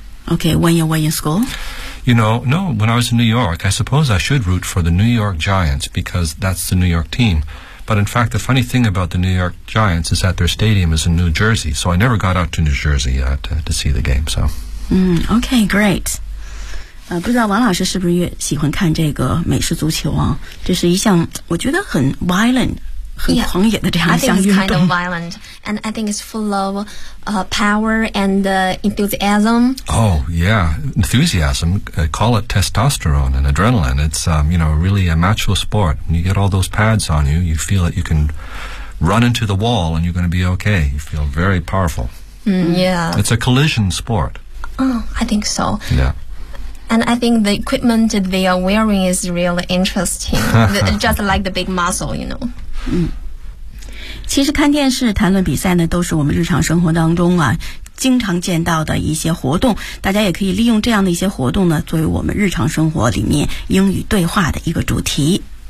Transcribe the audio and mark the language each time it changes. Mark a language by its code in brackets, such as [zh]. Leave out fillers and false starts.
[en] Okay, when you were in school? When I was in New York, I suppose I should root for the New York Giants because that's the New York team. But in fact, the funny thing about the New York Giants is that their stadium is in New Jersey, so I never got out to New Jersey to see the game. So. Okay, great. [zh] 不知道王老师是不是也喜欢看这个美式足球啊？这是一项我觉得很 violent、很狂野的这样一项运动。 [en] I think it's kind of violent, and I think it's full of power and enthusiasm. Oh yeah, enthusiasm. Call it testosterone and adrenaline. It's really a macho sport. When you get all those pads on you, you feel that you can run into the wall and you're going to be okay. You feel very powerful. Yeah. It's a collision sport. Oh, I think so. Yeah. And I think the equipment that they are wearing is really interesting, just like the big muscle, you know. [zh] 其实看电视、谈论比赛呢，都是我们日常生活当中啊经常见到的一些活动。大家也可以利用这样的一些活动呢，作为我们日常生活里面英语对话的一个主题。